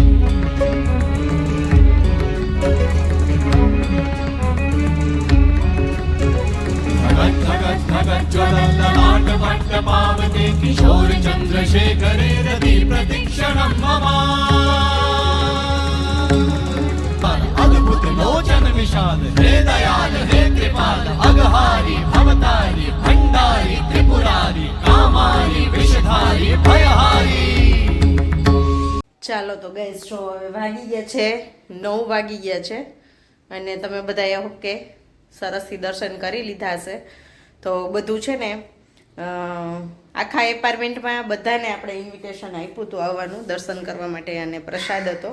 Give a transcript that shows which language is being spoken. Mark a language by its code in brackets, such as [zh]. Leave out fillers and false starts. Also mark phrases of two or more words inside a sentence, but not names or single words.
[sa] धगत् धगत् धगत् ज्वलल्ललाट भट्ट पावते किशोर चन्द्रशेखरे रति प्रतिक्षणं मम [hi] अद्भुत लोचन विशाल हे दयाल हे कृपाल अघहारी भवतारी भंडारी त्रिपुरारी कामारी विषधारी भयहारी. [gu] ચાલો તો ગાઈસ, જો હવે વાગી ગયા છે 9 વાગી ગયા છે અને તમે બધા એ હોપ કે સરસથી દર્શન કરી લીધા હશે. તો બધું છે ને, આખા એપાર્ટમેન્ટમાં બધાને આપણે ઇન્વિટેશન આપ્યું હતું આવવાનું દર્શન કરવા માટે અને પ્રસાદ હતો.